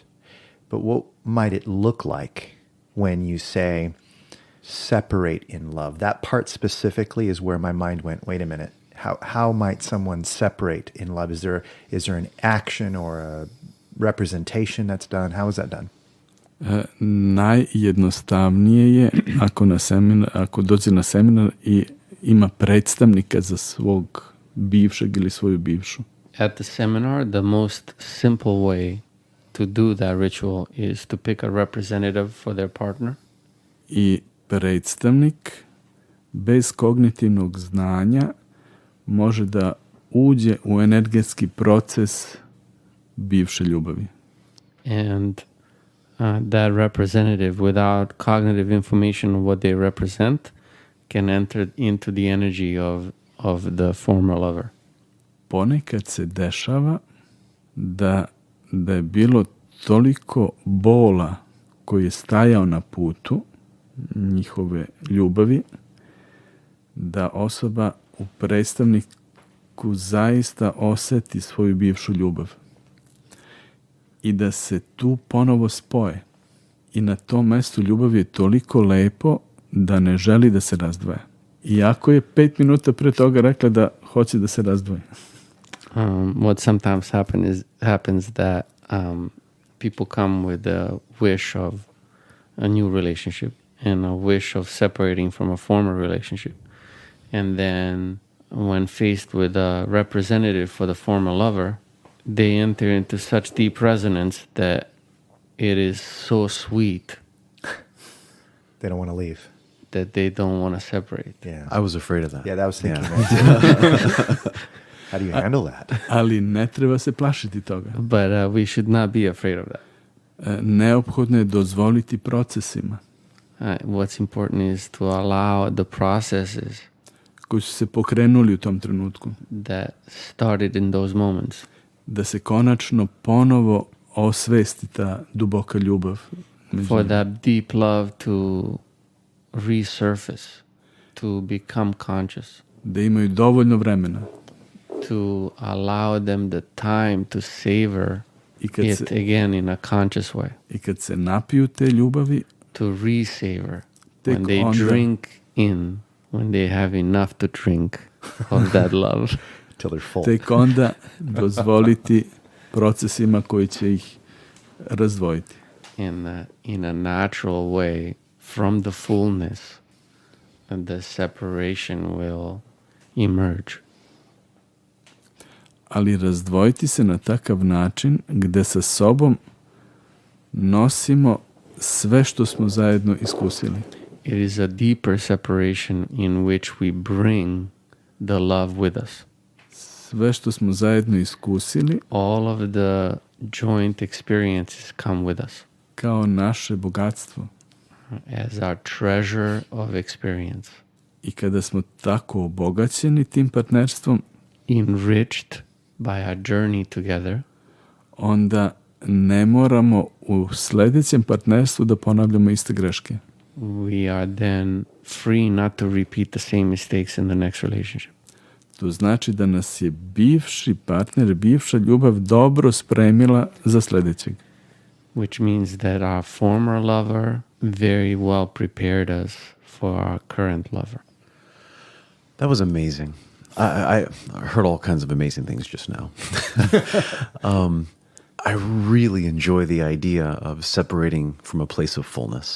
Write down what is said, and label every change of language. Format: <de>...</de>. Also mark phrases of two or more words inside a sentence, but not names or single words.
<en>But what might it look like when you say separate in love? That part specifically is where my mind went, wait a minute. How might someone separate in love? Is there an action or a representation that's done? How is that done?</en> <sr>Najjednostavnije je ako dođe na seminar i ima predstavnika za svog bivšeg ili svoju bivšu.</sr> <en>At the seminar, the most simple way to do that ritual is to pick a representative for their partner.</en> <sr>I predstavnik bez kognitivnog znanja može da uđe u energetski proces bivše ljubavi.</sr> <en>And that representative, without cognitive information of what they represent, can enter into the energy of the former lover.</en> <sr>Ponekad se dešava da je bilo toliko bola koji je stajao na putu njihove ljubavi, da osoba u predstavniku zaista oseti svoju bivšu ljubav i da se tu ponovo spoje. I na tom mestu ljubav je toliko lepo da ne želi da se razdvoje. Iako je 5 minuta pre toga rekla da hoće da se razdvoje.</sr> <en>What sometimes happens that people come with a wish of a new relationship and a wish of separating from a former relationship. And then when faced with a representative for the former lover, they enter into such deep resonance that it is so sweet They don't want to leave. that they don't want to separate. Yeah. I was afraid of that. Yeah, that was thinking that too. How do you handle that?</en> <sr>Ali ne treba se plašiti toga.</sr> <en>But we should not be afraid of that.</en> <sr>Neophodno je dozvoliti procesima</sr> <en>What's important is to allow the processes</en> <sr>koji su se pokrenuli u tom trenutku,</sr> <en>that started in those moments</en> <sr>da se konačno ponovo osvesti ta duboka ljubav među</sr> <en>for</en> <sr>njima.</sr> <en>that deep love to resurface, to become conscious,</en> <sr>Da imaju dovoljno vremena</sr> <en>to allow them the time to savor</en> <sr>i kad,</sr> <en>it</en> <sr>se,</sr> <en>again in a conscious way,</en> <sr>i kad se napiju te ljubavi,</sr> <en>to re-savor</en> <sr>Tek</sr> <en>when they</en> <sr>onda-</sr> <en>drink in, when they have enough to drink of that love. Till they're full.</en> <sr>tek onda dozvoliti procesima koji će ih razdvojiti.</sr> <en>In a natural way, from the fullness, and the separation will emerge.</en> <sr>Ali razdvojiti se na takav način gde sa sobom nosimo sve što smo zajedno iskusili.</sr> <en>It is a deeper separation in which we bring the love with us.</en> <sr>Sve što smo zajedno iskusili</sr> <en>All of the joint experiences come with us</en> <sr>kao naše bogatstvo.</sr> <en>as our treasure of experience,</en> <sr>I kada smo tako obogaćeni tim partnerstvom,</sr> <en>enriched by our journey together,</en> <sr>onda ne moramo u sledećem partnerstvu da ponavljamo iste greške.</sr> <en>we are then free not to repeat the same mistakes in the next relationship.</en> <sr>To znači da nas je bivši partner, bivša ljubav dobro spremila za sledećeg.</sr> <en>Which means that our former lover very well prepared us for our current lover. That was amazing. I heard all kinds of amazing things just now. I really enjoy the idea of separating from a place of fullness.</en>